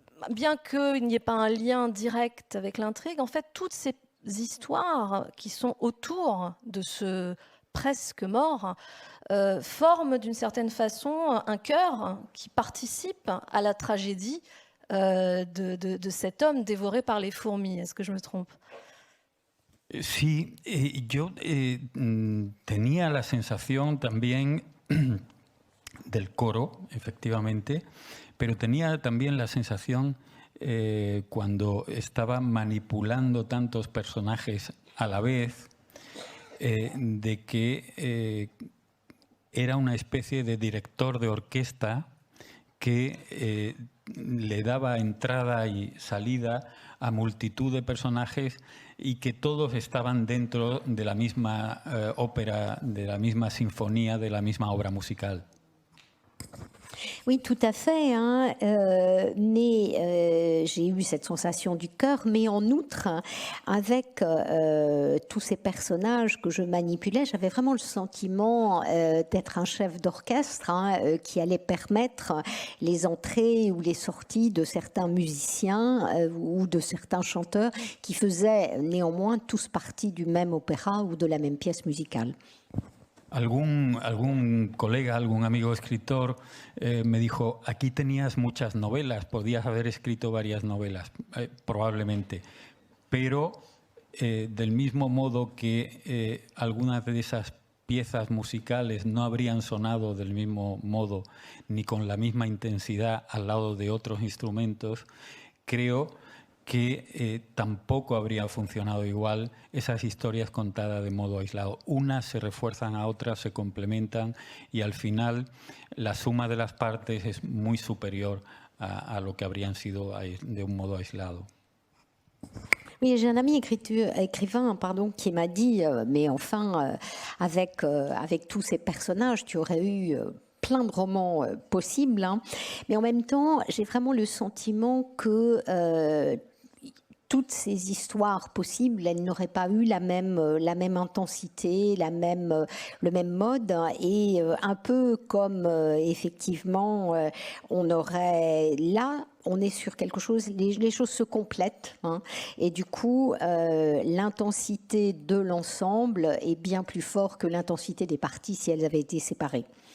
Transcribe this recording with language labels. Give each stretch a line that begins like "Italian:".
French: Bien qu'il n'y ait pas un lien direct avec l'intrigue, en fait, toutes ces histoires qui sont autour de ce presque mort forment d'une certaine façon un cœur qui participe à la tragédie de cet homme dévoré par les fourmis. Est-ce que je me trompe?
Spanish: Sí, yo tenía la sensación también del coro, efectivamente, pero tenía también la sensación cuando estaba manipulando tantos personajes a la vez, de que era una especie de director de orquesta que le daba entrada y salida a multitud de personajes y que todos estaban dentro de la misma ópera, de la misma sinfonía, de la misma obra musical.
French: Oui, tout à fait. Mais j'ai eu cette sensation du cœur, mais en outre, avec tous ces personnages que je manipulais, j'avais vraiment le sentiment d'être un chef d'orchestre qui allait permettre les entrées ou les sorties de certains musiciens ou de certains chanteurs qui faisaient néanmoins tous partie du même opéra ou de la même pièce musicale.
Spanish: Algún colega, algún amigo escritor me dijo, aquí tenías muchas novelas, podías haber escrito varias novelas, probablemente, pero del mismo modo que algunas de esas piezas musicales no habrían sonado del mismo modo ni con la misma intensidad al lado de otros instrumentos, creo que tampoco habría funcionado igual esas historias contadas de modo aislado. Unas se refuerzan a otras, se complementan y al final la suma de las partes es muy superior a lo que habrían sido de un modo aislado.
French: Oui, j'ai un ami écrivain qui m'a dit mais enfin, avec tous ces personnages, tu aurais eu plein de romans possibles, mais en même temps, j'ai vraiment le sentiment que toutes ces histoires possibles, elles n'auraient pas eu la même intensité, le même mode, et un peu comme effectivement on est sur quelque chose, les choses se complètent, et du coup l'intensité de l'ensemble est bien plus forte que l'intensité des parties si elles avaient été séparées.